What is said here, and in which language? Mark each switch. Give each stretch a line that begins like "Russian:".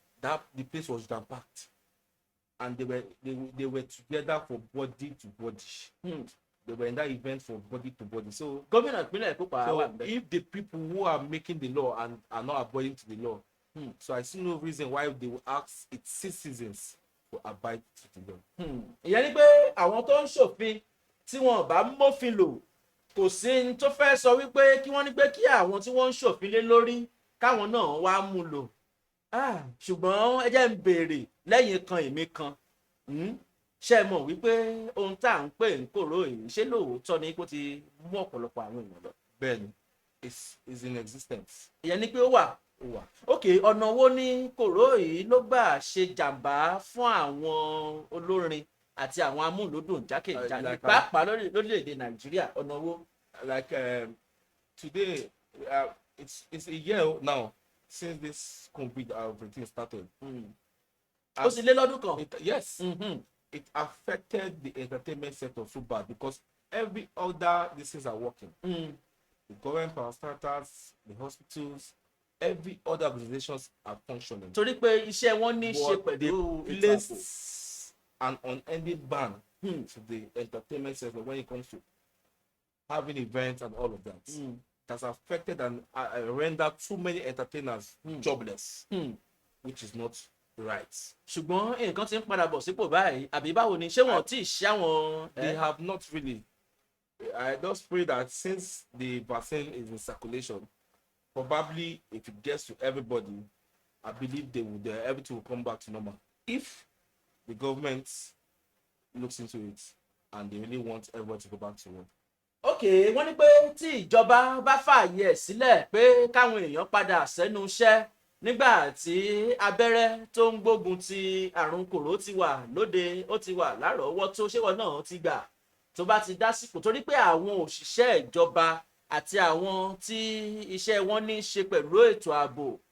English: That the place was jam packed. And they were together for body to body. They were in that event for body to body. So
Yoruba: gómìnà ìpínlẹ̀ Èkó pa
English: so if the people who are making the law and are not abiding to the law, so I see no reason why they will ask its citizens to abide to the law.
Yoruba: Ìyẹn ni pé àwọn tó ń ṣòfin tí wọn bá mófin lò kò sí ní tó fẹ́ sọ wípé kí wọ́n ní pé kí àwọn tí wọ́n ń ṣòfin lé lórí káwọn náà wá mú lò. Ṣùgbọ́n ẹ jẹ́ ń béèrè lẹ́yìn kan èmi kan ṣe mọ̀ wípé ohun tá à ń pè ń kòró yìí ṣé lóòótọ́ ni kó ti mú ọ̀pọ̀lọpọ̀ àwọn èèyàn lọ. Bẹ́ẹ̀ni,
English: is in existence.
Yoruba: Ìyẹn ni pé ó wà. Ok, ọ̀nà wo ni kòró yìí ló gbà ṣe jàǹbá fún àwọn olórin àti àwọn amúlòdùn jákèjádò pàápàá lórílẹ̀‐èdè Nàìjíríà ọ̀nà wo.
English: Like today it's a year now since this COVID everything started.
Yoruba: Ó sì lé lọ́dún kan.
English: Yes. It affected the entertainment sector so bad because every other things are working. The government parastatals, the hospitals, every other organizations are functioning.
Yoruba: Torí pé iṣẹ́ wọn ní ṣe pẹ̀lú
English: place an unending ban to the entertainment sector when it comes to having events and all of that. It has affected and rendered too many entertainers jobless, which is not right.
Yoruba: Ṣùgbọ́n nǹkan ti ń padà bọ̀ sípò báyìí àbí báwo ni ṣé wọn ti ṣe àwọn.
English: They have not really. I just pray that since the vaccine is in circulation, probably if it gets to everybody, I believe everything will come back to normal. If the government looks into it and they really want everyone to go back to work.
Yoruba: Ok, wọ́n ní pé tí ìjọba bá fààyè sílẹ̀ pé káwọn èèyàn padà sẹ́nu iṣẹ́ nígbà tí abẹ́rẹ́ tó ń gbógun ti àrùn kòró ti wà lóde ó ti wà lárọ̀ọ́wọ́tó ṣé wọn náà ti gbà tó bá ti dásìkò torí pé àwọn òṣìṣẹ́ ìjọba àti àwọn tí iṣẹ́ wọn ní í ṣe pẹ̀lú ètò ààbò